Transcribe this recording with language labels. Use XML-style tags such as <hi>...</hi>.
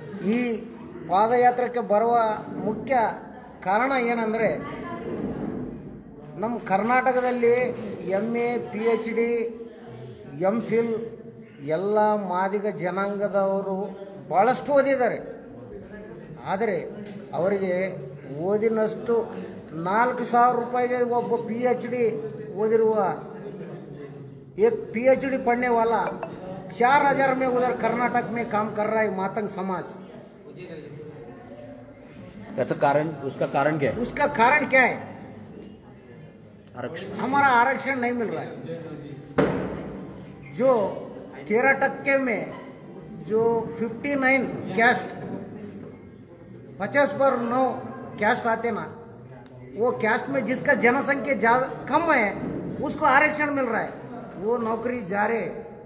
<kn>ಈ ಪಾದಯಾತ್ರೆಗೆ ಬರುವ ಮುಖ್ಯ ಕಾರಣ ಏನಂದರೆ, ನಮ್ಮ ಕರ್ನಾಟಕದಲ್ಲಿ MA PhD MPhil ಎಲ್ಲ ಮಾದಿಗ ಜನಾಂಗದವರು ಭಾಳಷ್ಟು ಓದಿದ್ದಾರೆ. ಆದರೆ ಅವರಿಗೆ ಓದಿನಷ್ಟು ₹4,000 ಒಬ್ಬ PhD ಓದಿರುವ</kn> <hi>एक PhD पढ़ने वाला 4,000 में उधर कर्नाटक में काम कर रहा है मातंग समाज।</hi> <mr>त्याचं कारण,</mr> <hi>उसका कारण क्या है? उसका कारण क्या है? आरक्षण। हमारा आरक्षण नहीं मिल रहा है। जो 13% में जो 59 कैस्ट 50 पर 9 कैस्ट आते ना, वो कैस्ट में जिसका जनसंख्या ज्यादा कम है उसको आरक्षण मिल रहा है, वो नौकरी जा रहे।</hi>